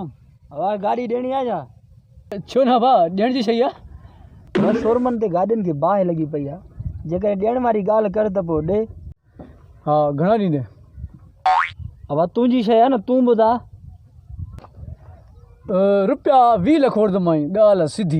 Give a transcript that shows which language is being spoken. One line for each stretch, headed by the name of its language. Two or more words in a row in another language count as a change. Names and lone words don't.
Sindhi: हवा गाड़ी देनी आ जा छो ना बा ॾियण जी शइ आहे बस शोरमन ते गाॾियुनि खे बाहि लॻी पई आहे जेकॾहिं ॾियण वारी ॻाल्हि कर त पोइ ॾे। हा घणा ॾींदे हवा तुंहिंजी शइ आहे न तूं ॿुधा। रुपया 20 लख वठंदोमांइ ॻाल्हि आहे सिधी